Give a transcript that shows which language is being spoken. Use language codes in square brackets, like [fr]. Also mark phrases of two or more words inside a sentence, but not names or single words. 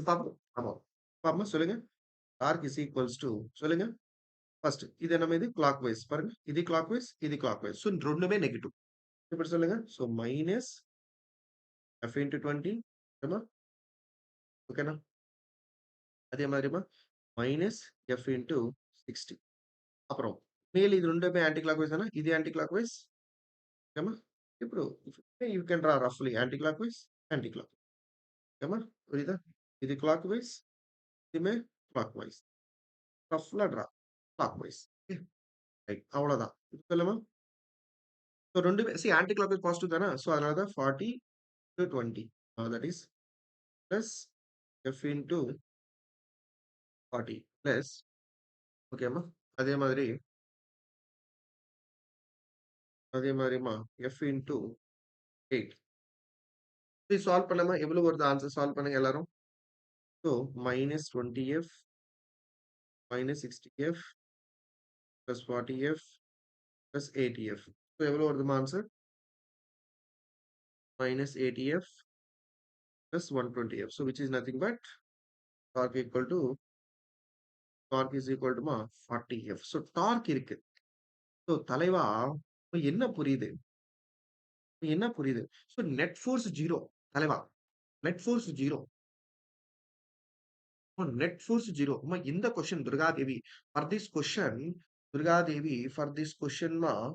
[ta] பாப்போம் ஆமா பாப்போமா சொல்லுங்க [en] torque is equals to [ta] சொல்லுங்க ஃபர்ஸ்ட் இது நம்ம இது [en] clock wise [ta] பாருங்க இது [en] clock wise [ta] இது [en] clock wise so [ta] ரெண்டுமே நெகட்டிவ் இப்படி சொல்லுங்க [en] so minus F into [ta] 20 ஓகேண்ணா அதே மாதிரிமா [en] minus F into 60 [ta] அப்புறம் மேல் இது ரெண்டுமே [en] anti clock wise [ta] தானே இது [en] anti clock wise [ta] ஓகேமா ఇప్పుడు [en] you can draw roughly anti clock wise anti clock [ta] ఓకేమా புரியுதா இது [en] clock wise [ta] இதுமே [en] clock wise roughla draw clock wise right [ta] அவ்வளோதான் சொல்லுமா ஸோ ரெண்டுமே [en] C anti clock wise positive [ta] தானே ஸோ அதனால தான் [en] 40 to 20 that is plus F into 40 plus [ta] ஓகேம்மா அதே மாதிரி அதே மாதிரிமா [en] F into 8 [ta] இது சால்வ் பண்ணாம எவ்வளவு வருது [en] answer solve [ta] பண்ணுங்க எல்லாரும் [en] so minus 20 F minus 60F plus 40F plus 80F. [ta] So, எவ்வளவு வருதுமா ஆன்சர் [en] minus 80F plus 120F. So, which is nothing but torque equal to torque is equal to 40F. So, torque [ta] இருக்கு. So, தலைவா என்ன புரியுது என்ன புரியுது [en] so net force zero [ta] தலைவா [en] net force zero net force zero [ta] இந்த கொஸ்டின் துர்காதேவி [en] for this question [ta] துர்காதேவி [en] for this questionma